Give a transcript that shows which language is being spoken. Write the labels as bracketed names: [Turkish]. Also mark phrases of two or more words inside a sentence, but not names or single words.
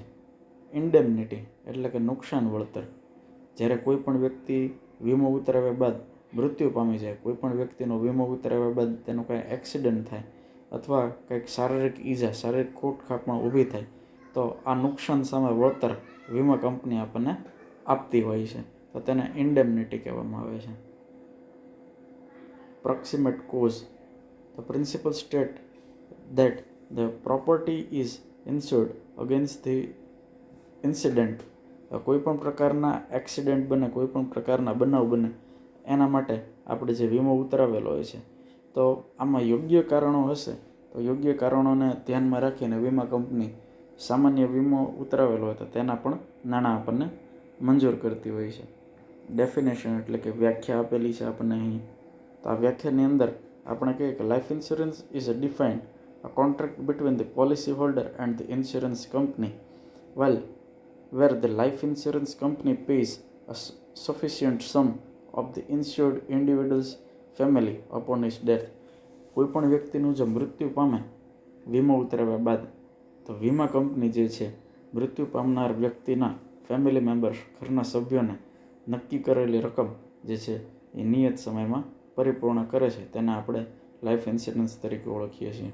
[Gujarati] ઇન્ડેમનિટી એટલે કે નુકસાન વળતર જ્યારે કોઈ પણ વ્યક્તિ વીમો ઉતરાવ્યા બાદ મૃત્યુ પામી જાય, કોઈ પણ વ્યક્તિનો વીમો ઉતરાવ્યા બાદ તેનો કાંઈ એક્સિડન્ટ થાય અથવા કંઈક શારીરિક ઈજા, શારીરિક ખોટખાપ પણ ઊભી થાય તો આ નુકસાન સામે વળતર વીમા કંપની આપણને આપતી હોય છે, તો તેને ઇન્ડેમનિટી કહેવામાં આવે છે. [English] proximate cause the principle state that the property is insured against the incident. [Gujarati] કોઈ પણ પ્રકારના એક્સિડન્ટ બને, કોઈ પણ પ્રકારના બનાવ બને એના માટે આપણે જે વીમો ઉતરાવેલો હોય છે તો આમાં યોગ્ય કારણો હશે તો યોગ્ય કારણોને ધ્યાનમાં રાખીને વીમા કંપની સામાન્ય વીમો ઉતરાવેલો હોય તો તેના પણ નાણાં આપણને મંજૂર કરતી હોય છે. ડેફિનેશન એટલે કે વ્યાખ્યા આપેલી છે આપણને અહીં. તો આ વ્યાખ્યાની અંદર આપણે કહીએ કે [English] life insurance is a defined a contract between the policyholder and the insurance company, where the life insurance company pays a sufficient sum of the insured individual's family upon his death. [Gujarati] કોઈ પણ વ્યક્તિનું જો મૃત્યુ પામે વીમો ઉતરાવ્યા બાદ તો વીમા કંપની જે છે મૃત્યુ પામનાર વ્યક્તિના [English] family members, [Gujarati] ઘરના સભ્યોને નક્કી કરેલી રકમ જે છે એ નિયત સમયમાં પરિપૂર્ણ કરે છે, તેને આપણે [English] life insurance [Gujarati] તરીકે ઓળખીએ છીએ.